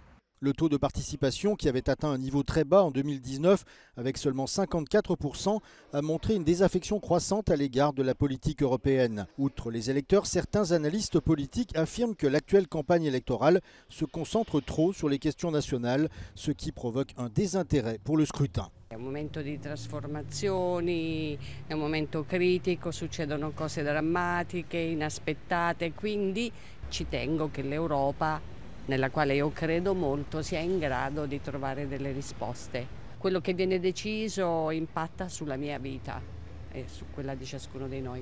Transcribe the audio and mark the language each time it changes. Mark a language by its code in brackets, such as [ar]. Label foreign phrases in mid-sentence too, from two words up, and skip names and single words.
[fr] Le taux de participation, qui avait atteint un niveau très bas en 2019, avec seulement 54%, a montré une désaffection croissante à l'égard de la politique européenne. Outre les électeurs, certains analystes politiques affirment que l'actuelle campagne électorale se concentre trop sur les questions nationales, ce qui provoque un désintérêt pour le scrutin. [it] È un momento di trasformazioni, è un momento critico, succedono cose drammatiche, inaspettate, quindi ci tengo che l'Europa, nella quale io credo molto, sia in grado di trovare delle risposte. Quello che viene deciso impatta sulla mia vita e su quella di ciascuno di noi.